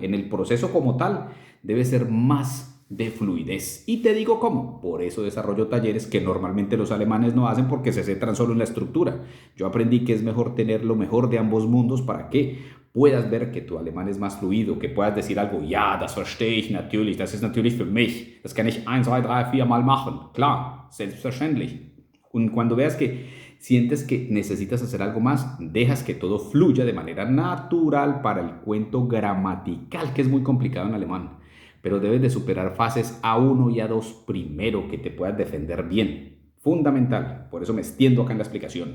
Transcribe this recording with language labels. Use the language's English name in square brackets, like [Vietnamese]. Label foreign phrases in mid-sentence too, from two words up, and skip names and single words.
[Spanish] En el proceso como tal debe ser más de fluidez. Y te digo cómo. Por eso desarrollo talleres que normalmente los alemanes no hacen porque se centran solo en la estructura. Yo aprendí que es mejor tener lo mejor de ambos mundos para que puedas ver que tu alemán es más fluido, que puedas decir algo, [German] ja, das verstehe ich natürlich, das ist natürlich für mich, das kann ich 1, 2, 3, 4 mal machen, klar, selbstverständlich. [Spanish] Cuando veas que Sientes que necesitas hacer algo más, dejas que todo fluya de manera natural para el cuento gramatical, que es muy complicado en alemán. Pero debes de superar fases A1 y A2 primero, que te puedas defender bien. Fundamental, por eso me extiendo acá en la explicación.